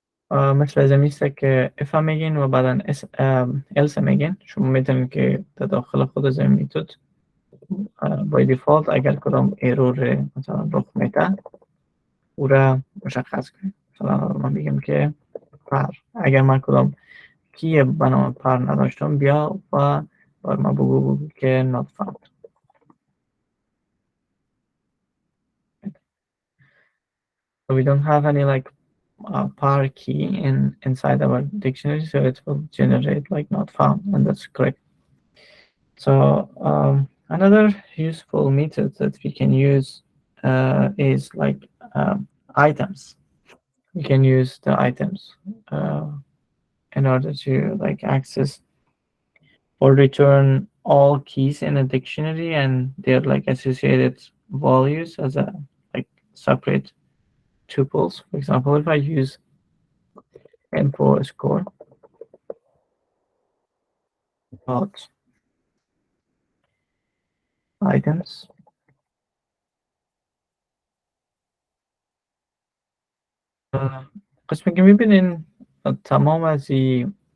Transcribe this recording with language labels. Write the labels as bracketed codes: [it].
[fa] مثل از میسته که if هم میگین و بعدا else میگین، شما میتونید که در داخل خود از این میتود بای دیفالت اگر کدام ایرور مثلا رخ میده او را مشخص کنید. مثلا من بگم که پر، اگر من کدام کی به نام پر نداشتم بیا و بر ما بگو که [en] not found. So we don't have any like par key inside our dictionary, so it will generate like not found, and that's correct. So another useful method that we can use is like items. We can use the items in order to like access or return all keys in a dictionary and their like associated values as a like separate tuples. For example, if I use info score dot items, [fa] قسمی که میبینین تمام از این